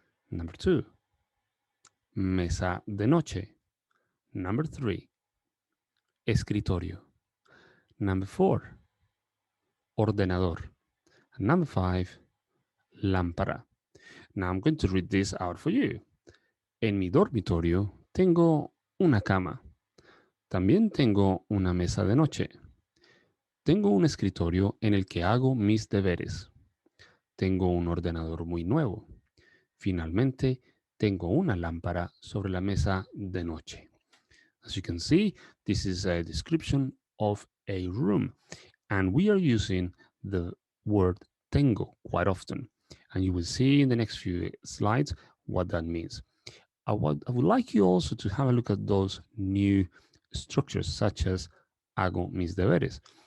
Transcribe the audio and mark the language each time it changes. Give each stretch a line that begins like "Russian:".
Spanish: Number 2, mesa de noche. Number 3, escritorio. Number 4, ordenador. Number 5, lámpara.
English: Now I'm going to read this out for you.
Spanish: En mi dormitorio tengo una cama. También tengo una mesa de noche. Tengo un escritorio en el que hago mis deberes. Tengo un ordenador muy nuevo. Finalmente, tengo una lámpara sobre la mesa de noche.
English: As you can see, this is a description of a room, and we are using the word tengo quite often. And you will see in the next few slides what that means. I would like you also to have a look at those new structures, such as
Spanish: hago mis deberes.